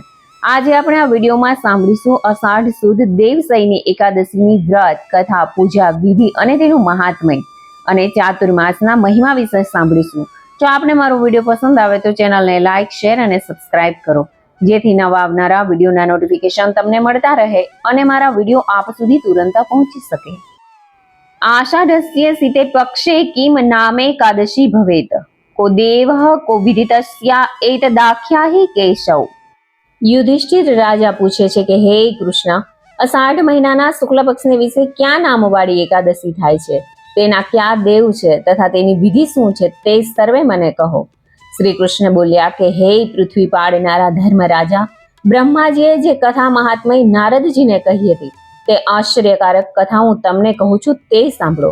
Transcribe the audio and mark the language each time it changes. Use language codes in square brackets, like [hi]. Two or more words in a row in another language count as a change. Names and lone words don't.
[gu] આજે આપણે આ વિડીયોમાં સાંભળીશું અષાઢ સુદ દેવસઈની એકાદશીની વ્રત કથા, પૂજા વિધિ અને તેનું મહાત્મ્ય અને ચાતુર્માસના મહિમા વિશે સાંભળીશું। જો આપને મારો વિડીયો પસંદ આવે તો ચેનલને લાઇક, શેર અને સબસ્ક્રાઇબ કરો, જેથી નવા આવનારા વિડીયોના નોટિફિકેશન તમને મળતા રહે અને મારા વિડીયો આપ સુધી તુરંત પહોંચી શકે। [sa] आषाढस्य सिते पक्षे किम नामेकादशी भवेत, को देवः को विदितस्या एतदाख्या हि केशव। [gu] યુધિષ્ઠિર રાજા પૂછે છે કે હે કૃષ્ણ, અષાઢ મહિનાના શુક્લ પક્ષને વિશે ક્યાં નામવાળી એકાદશી થાય છે, તેના ક્યાં દેવ છે તથા તેની વિધિ શું છે તે સર્વે મને કહો। શ્રી કૃષ્ણ બોલ્યા કે હે પૃથ્વી પાડનારા ધર્મરાજા, બ્રહ્માજીએ જે કથા મહાત્મય નારદજીને કહી હતી તે આશ્ચર્યકારક કથા હું તમને કહું છું, તે સાંભળો।